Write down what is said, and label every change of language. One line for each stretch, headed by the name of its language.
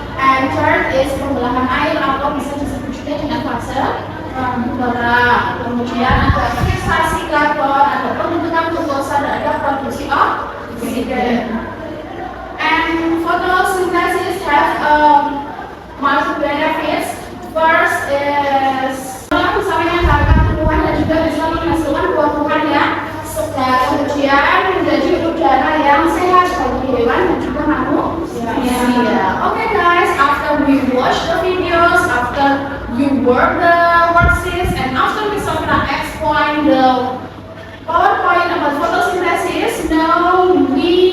English: And third is
Indonesian: pembelahan air atau bisa disebut juga dengan fase terang. Kemudian ada fiksasi karbon, ada pembentukan glukosa, dan ada produksi oksigen.
English: And photosynthesis have multiple benefits. First is
Indonesian: bisa menyegarkan tumbuhan dan juga bisa menghasilkan buah-buahan yang segar. Kemudian menjadi udara yang sehat bagi hewan dan juga manusia.
English: Okay guys, after we watch the videos, after you work the worksheets, and after we explain the PowerPoint about photosynthesis, now we